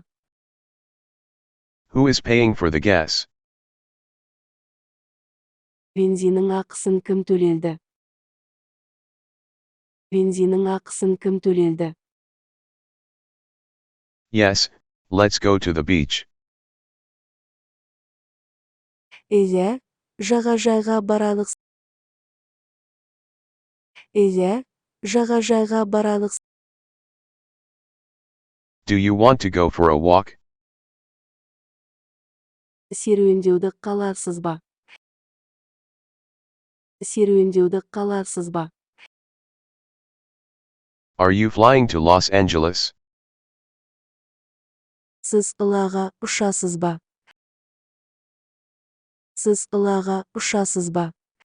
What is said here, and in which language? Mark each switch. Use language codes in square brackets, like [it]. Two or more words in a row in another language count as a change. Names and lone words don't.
[en] Who is paying for the gas? [kk] Бензиннің ақысын кім төледі? Бензиннің ақысын кім төледі? [en] Yes, let's go to the beach. [kk] Иә, жағажайға баралық. Иә, жағажайға баралық. [en] Do you want to go for a walk? [kk] Серуендеуді қаларсыз ба? Серуендеуді қаларсыз ба? [en] Are you flying to Los Angeles? [kk] Сіз Қалаға ұшасыз ба? Сіз Қалаға ұшасыз ба?